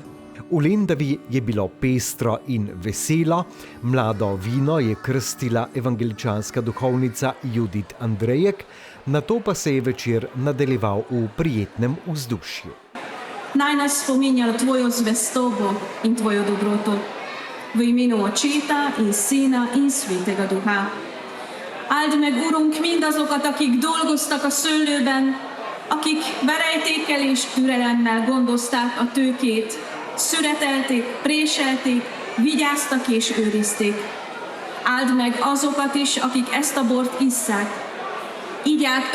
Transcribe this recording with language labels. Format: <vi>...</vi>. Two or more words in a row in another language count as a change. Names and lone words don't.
<sl>V Lendavi je bilo pestro in veselo, mlado vino je krstila evangeličanska duhovnica Judit Andrejek, nato pa se je večer nadaljeval v prijetnem vzdušju. Naj nas spominja tvojo zvestobo in tvojo dobroto, v imenu Očeta in Sina in Svetega Duha.</sl> <hu>Áld meg, Urunk, mindazokat, akik dolgoztak a szőlőben, akik verejtékkel és türelemmel gondozták a tőkét, szüretelték, préselték, vigyáztak és őrizték. Áld meg azokat is, akik ezt a bort isszák.</hu>